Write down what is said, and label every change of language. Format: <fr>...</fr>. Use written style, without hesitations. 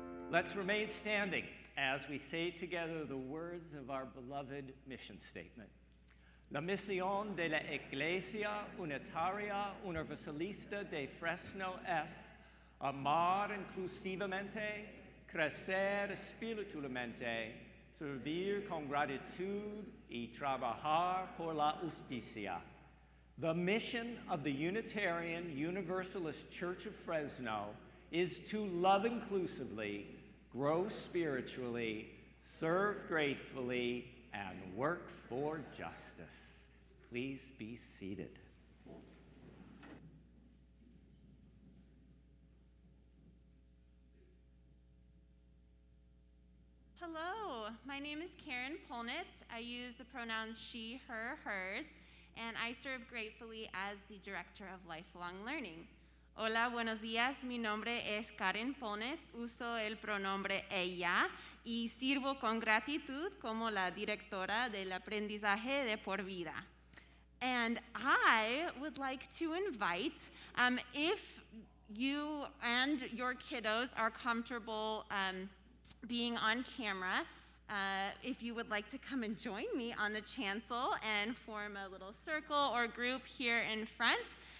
<en>Let's remain standing as we say together the words of our beloved mission statement.</en> <es>La misión de la Iglesia Unitaria Universalista de Fresno es amar inclusivamente, crecer espiritualmente, servir con gratitud y trabajar por la justicia.</es> <en>The mission of the Unitarian Universalist Church of Fresno is to love inclusively, grow spiritually, serve gratefully, and work for justice. Please be seated. Hello, my name is Karen Polnitz. I use the pronouns she, her, hers, and I serve gratefully as the Director of Lifelong Learning.</en> <es>Hola, buenos días. Mi nombre es Karen Ponez. Uso el pronombre ella y sirvo con gratitud como la directora del aprendizaje de por vida.</es> <en>And I would like to invite, if you and your kiddos are comfortable being on camera, if you would like to come and join me on the chancel and form a little circle or group here in front.</en>